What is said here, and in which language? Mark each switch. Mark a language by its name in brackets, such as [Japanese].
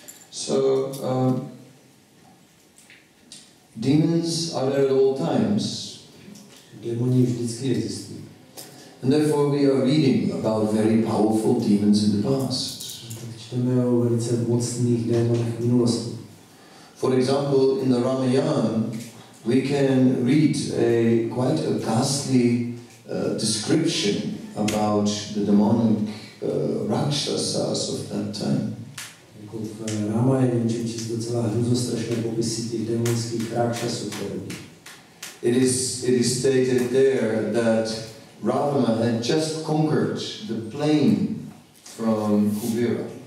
[English] So, demons are there at all times. [Czech] Démoni vždycky existují. [English] And therefore we are reading about very powerful demons in the past. [Czech] Čteme o velice mocných démonech v minulosti. [English] For example, in the Ramayana, we can read quite a ghastly description about the demonic rakshasas of that time. [Czech] Jako v Ramaje můžeme číst docela hruzostrašné popisy těch démonských rakshasů. [English] It is stated there that Ravana had just conquered the plain from Kubera.